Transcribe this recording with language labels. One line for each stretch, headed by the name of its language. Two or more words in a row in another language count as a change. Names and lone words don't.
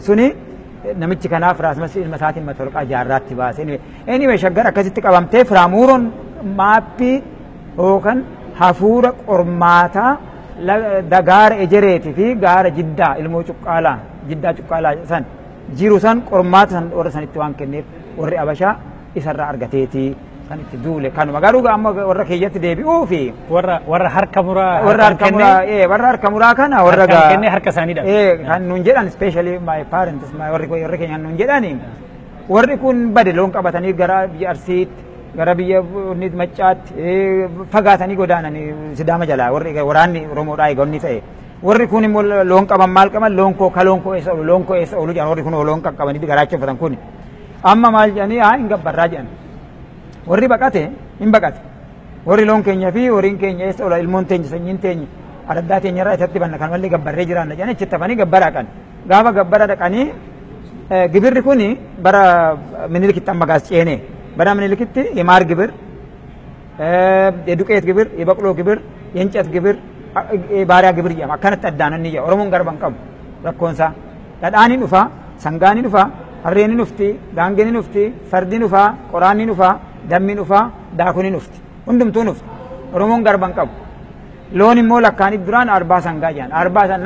Oromo: suni namichi kanaaf raasmas ilma isaatiin matolqaa jaarraatti baase anyway shaggar akkasitti qabamtee firaamuuroon maappii yookaan hafuura qormaataa gaara ejereetii fi gaara jiddaa ilmoo cuqqaalaa san jiru san qormaata san warra sanitti waan kenneef warri abashaa isarraa argateetii kan itti duule kanuma garuu amma warra keeyyatti deebi'uu fi warra harka muraa kana warra kennee harka isaaniidha kan nuun jedhan
English: especially my parents
Oromo: warri keenya nuun jedhani warri kun bade loon qabatanii gara biyya Arsiitti gara biyya Maccaatti fagaatanii godaananii Sidaama jalaa warri waraanni Oromoodhaa eegonni ta'e warri kun immoo loon qaban maal qaban loon koo eessa oolu jedhan warri kun loon qaqqabanii garaacha uffatan kun amma maal jedhanii hin gabbarraa jedhan warri baqate hin baqate warri loon keenya fi horiin keenya eessa ola ilmoon teenya sanyiin teenya addaa teenya irraa isatti banna kan mallee gabbarree jiraanna jedhanii achitti hafanii gabbara dhaqan gaafa gabbara dhaqanii gibirri kun bara Minilikitti amma gaas ceene bara Minilikitti
Amharic: የማር ግብር የዱቄት ግብር የበቅሎ ግብር የእንጨት ግብር የባሪያ ግብር
Oromo: jedhama akkanatti addaanan ni jedha Oromoon garban qabu rakkoonsaa dhadhaaniin dhufa sangaaniin dhufa harreeniin dhufti gaangeniin dhufti fardiin dhufa qoraanniin dhufa dammiin dhufa daakuniin dhufti hundumtuu dhufti Oromoon garban qabu loon immoo lakkaaniif duraan arbaa sangaa jedhan arbaa san